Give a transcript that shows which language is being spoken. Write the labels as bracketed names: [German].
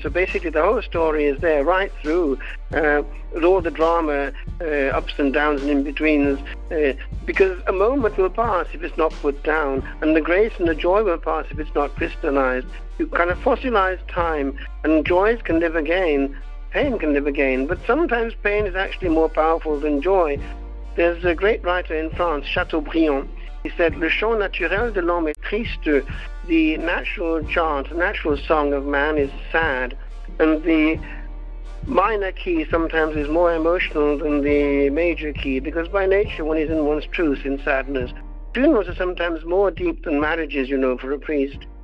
[English] So basically the whole story is there right through, with all the drama, ups and downs and in-betweens, because a moment will pass if it's not put down, and the grace and the joy will pass if it's not crystallized. You kind of fossilize time, and joys can live again pain can live again. But sometimes pain is actually more powerful than joy. There's a great writer in France, Chateaubriand. [French] He said, "Le chant naturel de l'homme est triste." [English] The natural chant, natural song of man is sad, and the minor key sometimes is more emotional than the major key, because by nature one is in one's truth in sadness. Funerals are sometimes more deep than marriages, for a priest.